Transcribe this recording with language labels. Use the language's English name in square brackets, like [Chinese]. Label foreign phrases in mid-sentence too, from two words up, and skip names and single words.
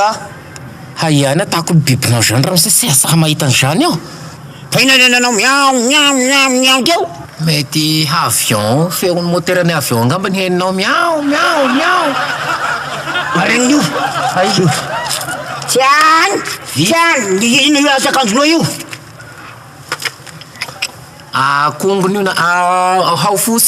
[Malagasy] hayana atako ny bibinao zany raha misy saha mahita ny zany aho fa ina nenanao miao miao miao miao keo mety avion feon'ny moteran'ny avion angamba ny heninao miao miao miao mareny io tiany tiany ino io asakanjonao io akongony io na haofosy